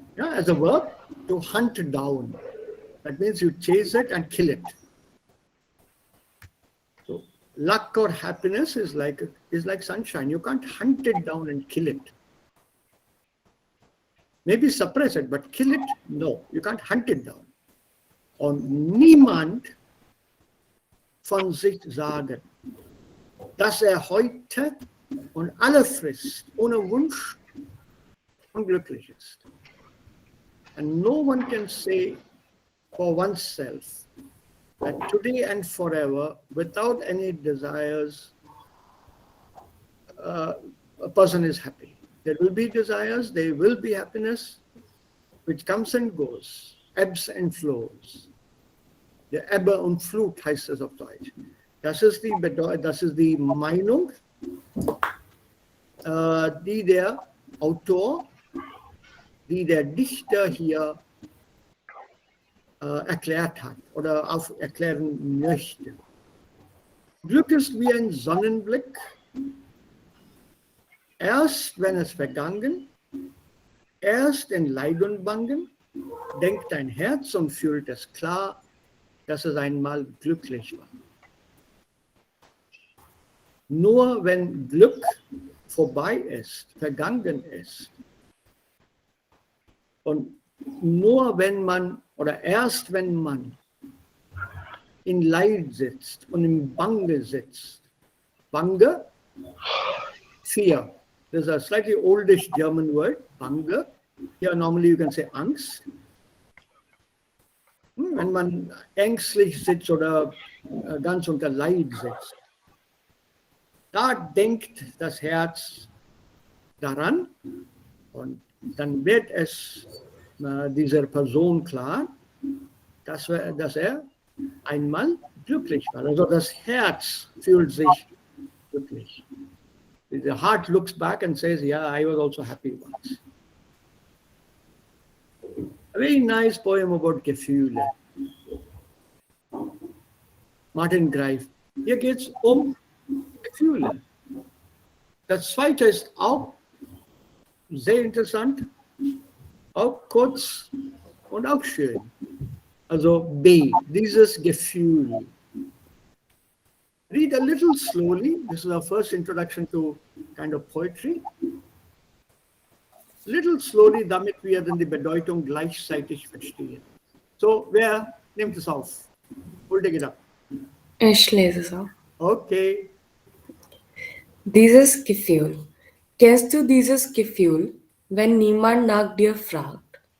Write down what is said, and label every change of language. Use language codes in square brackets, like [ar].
[en] Yeah, as a verb, to hunt down. That means you chase it and kill it. So luck or happiness is like sunshine. You can't hunt it down and kill it. Maybe suppress it, but kill it, no. You can't hunt it down. [de] Und niemand von sich sagen, dass heute und alle frisst, ohne Wunsch, unglücklich ist. [en] And no one can say for oneself that today and forever, without any desires, a person is happy. There will be desires, there will be happiness, which comes and goes, ebbs and flows. [de] Der Ebbe und Flut heißt es auf Deutsch. Das ist die Meinung, die der Autor, die der Dichter hier erklärt hat oder erklären möchte. Glück ist wie ein Sonnenblick. Erst wenn es vergangen, erst in Leid und Bangen, denkt dein Herz und fühlt es klar, dass es einmal glücklich war. Nur wenn Glück vorbei ist, vergangen ist, und nur wenn man oder erst wenn man in Leid sitzt und in Bange sitzt. [en] Bange, fear. There's a slightly oldish German word, Bange. Here normally you can say Angst. [de] Wenn man ängstlich sitzt oder ganz unter Leid sitzt, da denkt das Herz daran und dann wird es dieser Person klar, dass er einmal glücklich war. Also das Herz fühlt sich glücklich. [en] The heart looks back and says, yeah, I was also happy once. A very nice poem about Gefühle. [de] Martin Greif. Hier geht es um Gefühle. Das zweite ist auch sehr interessant, auch kurz und auch schön. Also B, dieses Gefühl. [en] Read a little slowly. This is our first introduction to kind of poetry. Little slowly, [de] damit wir dann die Bedeutung gleichzeitig verstehen. So, wer Nehmt es auf. [en] We'll take it up. [de] Ich lese es auch. Okay. Dieses Gefühl. Kennst du dieses Gefühl, wenn niemand nach dir fragt?